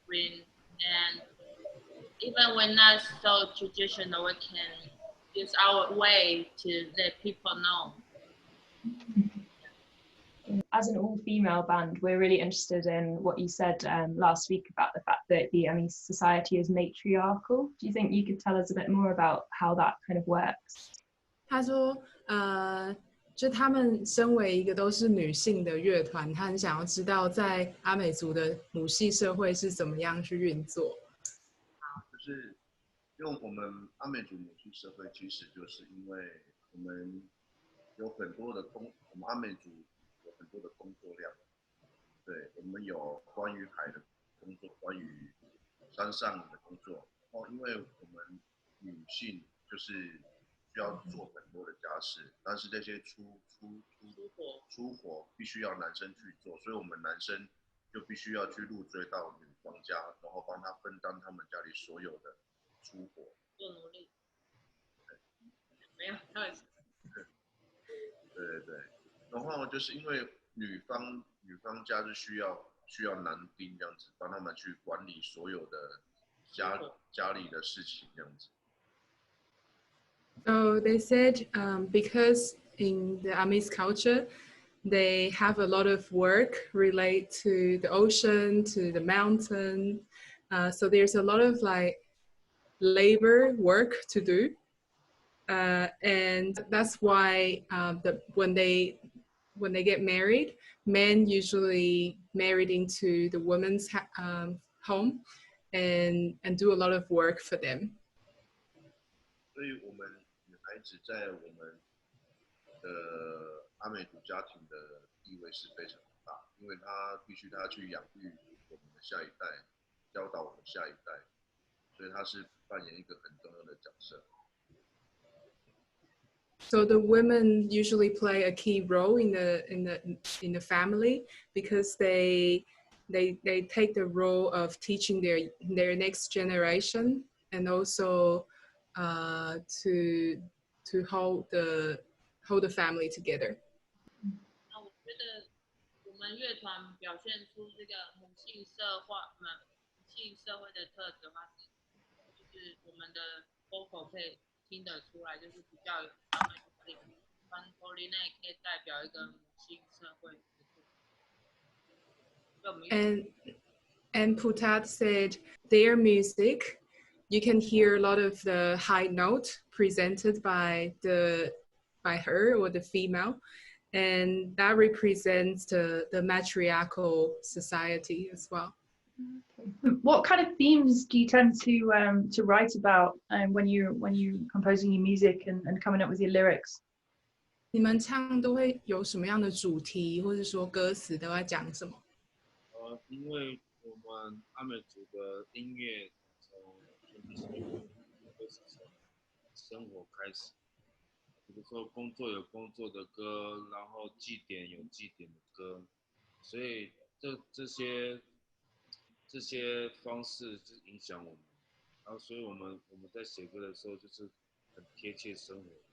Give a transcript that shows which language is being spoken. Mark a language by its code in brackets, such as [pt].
[en] Bring and even we're not so traditional, we can use our way to let people know. As an all-female band, we're really interested in what you said last week about the fact that the society is matriarchal. Do you think you could tell us a bit more about how that kind of works? [zh] 他说，就他们身为一个都是女性的乐团，他很想要知道在阿美族的母系社会是怎么样去运作。就是用我们阿美族母系社会，其实就是因为我们有很多的我们阿美族有很多的工作量，对，我们有关于海的工作，关于山上的工作，然后因为我们女性就是需要做很多的家事，但是这些出活必须要男生去做，所以我们男生就必须要去入赘到女方家，然后帮他分担他们家里所有的出活。做奴隶。没有，开玩笑。对，然后就是因为女方家是需要男丁这样子，帮他们去管理所有的家里的事情这样子。 [en] So they said because in the Amis culture, they have a lot of work relate to the ocean, to the mountain. So there's a lot of like labor work to do. And that's why when they get married, men usually married into the woman's home and do a lot of work for them. [zh] 所以我们女孩子在我们的阿美族家庭的地位是非常大，因为她必须去养育我们的下一代，教导我们下一代，所以她是扮演一个很重要的角色。 [en] So the women usually play a key role in the family because they take the role of teaching their next generation and also to hold the family together. [zh] 那我觉得我们乐团表现出这个母性社会的特质的话，就是我们的 vocal 可以听得出来，就是比较传统里内可以代表一个母性社会的特质。 [en] And Putat said their music, you can hear a lot of the high note presented by her or the female, and that represents the matriarchal society as well. What kind of themes do you tend to write about when you composing your music and coming up with your lyrics? [zh] 你们唱都会有什么样的主题，或者说歌词都在讲什么？因为我们阿美族的音乐从都是从生活开始，比如说工作有工作的歌，然后祭典有祭典的歌，所以这些方式是影响我们，然后所以我们在写歌的时候就是很贴切生活。